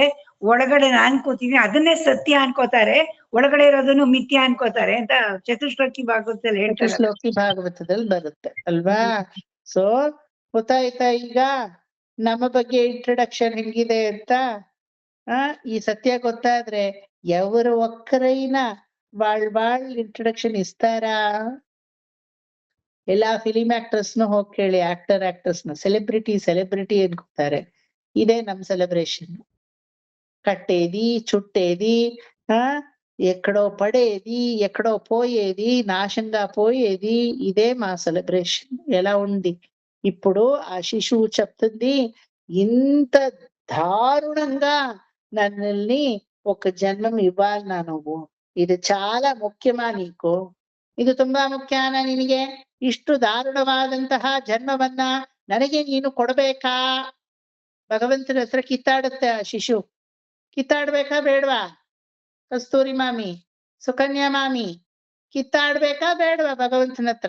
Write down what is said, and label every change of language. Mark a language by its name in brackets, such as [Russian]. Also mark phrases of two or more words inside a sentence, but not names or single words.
[Kannada] ಒಳಗಡೆ ನಾನ್ ಅನ್ಕೋತೀನಿ, ಅದನ್ನೇ ಸತ್ಯ ಅನ್ಕೋತಾರೆ, ಒಳಗಡೆ ಇರೋದನ್ನು ಮಿಥ್ಯ ಅನ್ಕೋತಾರೆ ಅಂತ ಚತುಶ್ಲೋಕಿ ಭಾಗವತದಲ್ಲಿ ಹೇಳ್ತಾರೆ. ಚತುಶ್ಲೋಕಿ ಭಾಗವತದಲ್ಲಿ ಬರುತ್ತೆ ಅಲ್ವಾ? ಸೊ ಗೊತ್ತಾಯ್ತಾ ಈಗ ನಮ್ಮ ಬಗ್ಗೆ ಇಂಟ್ರಡಕ್ಷನ್ ಹೆಂಗಿದೆ ಅಂತ? ಈ ಸತ್ಯ ಗೊತ್ತಾದ್ರೆ [Telugu] ఎవరు ఒక్కరైనా వాళ్ళ ఇంట్రడక్షన్ ఇస్తారా? ಎಲ್ಲಾ [English] film actorsnu [Telugu] ಹೋಗಿ ಕೇಳಿ, ಆಕ್ಟರ್ಸ್ನ ಸೆಲೆಬ್ರಿಟಿ ಅನ್ಕೋತಾರೆ. ಇದೇ ನಮ್ ಸೆಲೆಬ್ರೇಷನ್. కట్టేది చుట్టేది ఎక్కడో పడేది ఎక్కడో పోయేది నాశంగా పోయేది ఇదే మా సెలబ్రేషన్. ఎలా ఉంది ఇప్పుడు ఆ శిశువు చెప్తుంది, ఇంత దారుణంగా నన్నల్ని ఒక జన్మం ఇవ్వాలనా నువ్వు? ఇది చాలా ముఖ్యమా నీకు? [Kannada] ಇದು ತುಂಬಾ ಮುಖ್ಯನಾ ನಿನಗೆ? ಇಷ್ಟು ದಾರುಣವಾದಂತಹ ಜನ್ಮವನ್ನ ನನಗೆ ನೀನು ಕೊಡ್ಬೇಕಾ? ಭಗವಂತನ ಹತ್ರ ಕಿತ್ತಾಡುತ್ತೆ ಆ ಶಿಶು. ಕಿತ್ತಾಡ್ಬೇಕಾ ಬೇಡ್ವಾ? ಕಸ್ತೂರಿ ಮಾಮಿ, ಸುಕನ್ಯಾ ಮಾಮಿ, ಕಿತ್ತಾಡ್ಬೇಕಾ ಬೇಡ್ವಾ ಭಗವಂತನ ಹತ್ರ?